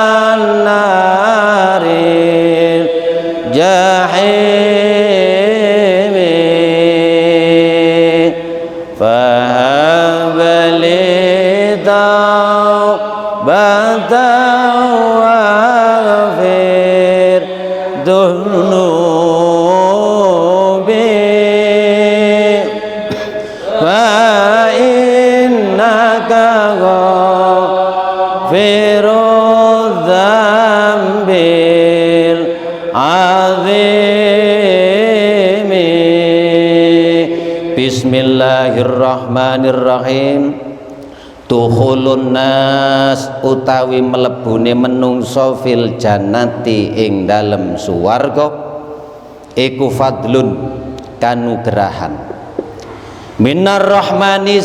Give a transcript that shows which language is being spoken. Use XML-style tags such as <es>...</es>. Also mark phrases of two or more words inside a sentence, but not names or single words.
<ar>نار الجحيم فهب لي توبة واغفر ذنوبي فإنك غافر الذنب العظيم. Bismillahirrahmanirrahim. دخول الناس</ar> <jv>utawi mlebune menungso</jv> <ar>في الجنة</ar> <jv>ing dalem suwarga iku fadlun kanugrahan</jv> <ar>من الرحمن</ar>